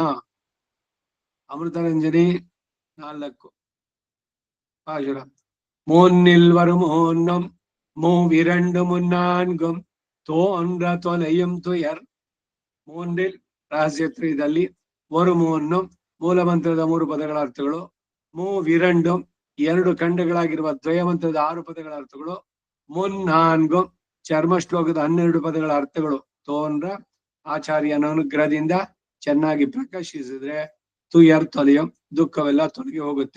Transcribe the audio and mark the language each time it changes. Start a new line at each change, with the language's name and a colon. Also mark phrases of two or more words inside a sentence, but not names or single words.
Tamil: அமிர்தரஞ்சனி 4 பாசுரம். மூன்னில் வரும் ஓன்னம் மூவிரண்டு முன்னான்கும் தோன்ற தொலையும் துயர்.
Kannada: 3 ರಹಸ್ಯತ್ರಿದಲ್ಲಿ
Tamil: ஒரு மூன்னு
Kannada: ಮೂಲಮಂತ್ರದ 3 ಪದಗಳ ಅರ್ಥಗಳು, ಮೂವಿರಂಡು 2 ಖಂಡಗಳಾಗಿರುವ ದ್ವಯಮಂತ್ರದ 6 ಪದಗಳ ಅರ್ಥಗಳು, ಮುನ್ನಾನ್ಗು ಚರ್ಮ ಶ್ಲೋಕದ 12 ಪದಗಳ ಅರ್ಥಗಳು ತೋನ್ರ ಆಚಾರ್ಯನ ಅನುಗ್ರಹದಿಂದ ಚೆನ್ನಾಗಿ ಪ್ರಕಾಶಿಸಿದ್ರೆ
Tamil: துயர் தொலையோ,
Kannada: ದುಃಖವೆಲ್ಲ ತೊಲಗಿ ಹೋಗುತ್ತೆ.